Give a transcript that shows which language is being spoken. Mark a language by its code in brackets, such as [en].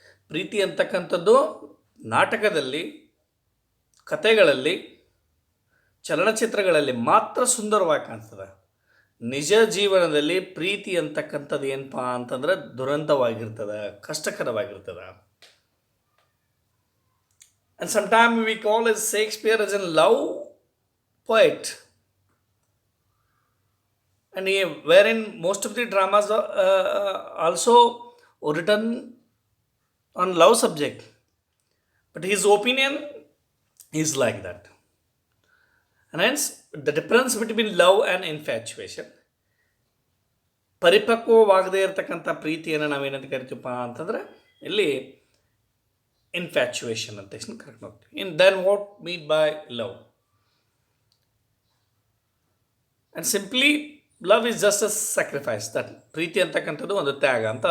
[kn] ಪ್ರೀತಿ ಅಂತಕ್ಕಂಥದ್ದು ನಾಟಕದಲ್ಲಿ, ಕಥೆಗಳಲ್ಲಿ, ಚಲನಚಿತ್ರಗಳಲ್ಲಿ ಮಾತ್ರ ಸುಂದರವಾಗಿ ಕಾಣ್ತದೆ. ನಿಜ ಜೀವನದಲ್ಲಿ ಪ್ರೀತಿ ಅಂತಕ್ಕಂಥದ್ದು ಏನಪ್ಪ ಅಂತಂದರೆ ದುರಂತವಾಗಿರ್ತದೆ, ಕಷ್ಟಕರವಾಗಿರ್ತದೆ. [en] And sometime we call as Shakespeare as an love poet. And wherein most of the dramas also written on love subject, but his opinion is like that. And hence, the difference between love and infatuation. [kn] ಪರಿಪಕ್ವವಾಗದೇ ಇರತಕ್ಕಂಥ ಪ್ರೀತಿಯನ್ನು ನಾವೇನಂತ ಕರಿತೀವಪ್ಪ ಅಂತಂದ್ರೆ ಇಲ್ಲಿ infatuation ಅಂತ correct ಹೋಗ್ತೀವಿ. [en] In then what mean by love? And simply love is just a sacrifice. That [kn] ಪ್ರೀತಿ ಅಂತಕ್ಕಂಥದ್ದು ಒಂದು ತ್ಯಾಗ ಅಂತ.